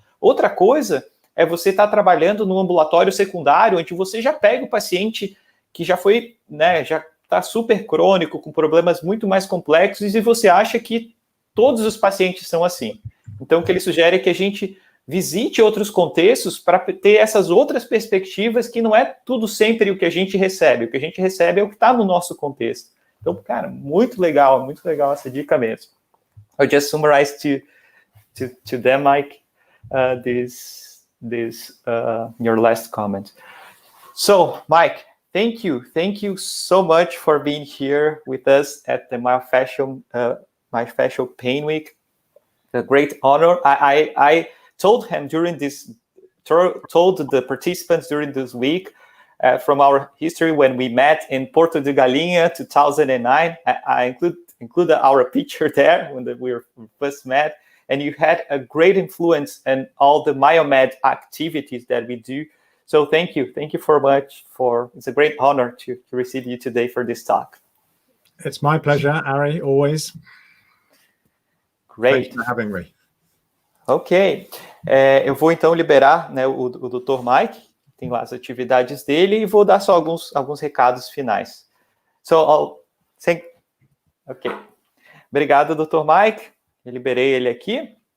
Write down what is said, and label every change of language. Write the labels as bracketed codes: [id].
[pt] Outra coisa é você estar trabalhando no ambulatório secundário, onde você já pega o paciente que já foi, né, já está super crônico, com problemas muito mais complexos, e você acha que todos os pacientes são assim. Então, o que ele sugere é que a gente visite outros contextos para ter essas outras perspectivas, que não é tudo sempre o que a gente recebe. O que a gente recebe é o que está no nosso contexto. Então, cara, muito legal essa dica mesmo. [en] I'll just summarize to them, Mike, this your last comment. So, Mike, thank you so much for being here with us at the Myofascial Pain Week. A great honor. I told the participants during this week from our history when we met in Porto de Galinha 2009. I include our picture there when we first met, and you had a great influence in all the Myomed activities that we do. So thank you so much. It's a great honor to receive you today for this talk. It's my pleasure, Ari, always. Great. Thanks for having me. Ok. [pt] Eu vou então liberar, né, o Dr. Mike, tem lá as atividades dele, e vou dar só alguns recados finais. Ok. Obrigado, Dr. Mike. Eu liberei ele aqui.